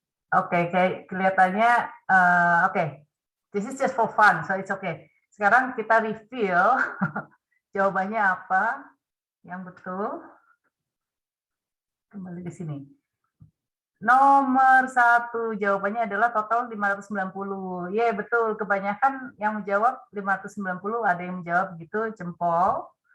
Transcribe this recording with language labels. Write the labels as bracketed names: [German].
[Indonesian] Oke, kayak kelihatannya oke. [English] This is just for fun, so it's okay. [Indonesian] Sekarang kita reveal jawabannya apa yang betul. Kembali ke sini. Nomor 1 jawabannya adalah total 590. Ya, betul. Kebanyakan yang menjawab 590, ada yang menjawab gitu jempol.